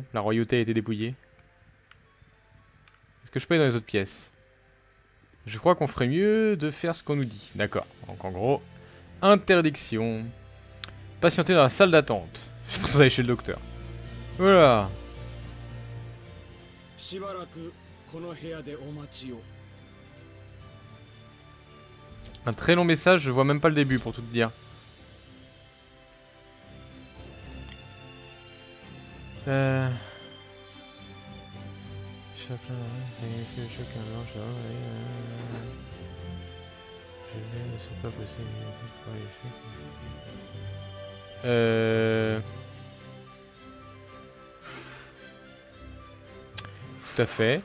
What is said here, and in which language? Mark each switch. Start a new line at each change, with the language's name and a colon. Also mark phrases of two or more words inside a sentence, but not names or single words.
French: La royauté a été dépouillée. Est-ce que je peux aller dans les autres pièces? Je crois qu'on ferait mieux de faire ce qu'on nous dit. D'accord. Donc, en gros, interdiction. Patienter dans la salle d'attente. Je pense que vous allez chez le docteur. Voilà.
Japanese: しばらくこの部屋でお待ちを。
French: Un très long message, je vois même pas le début pour tout te dire. Tout à fait.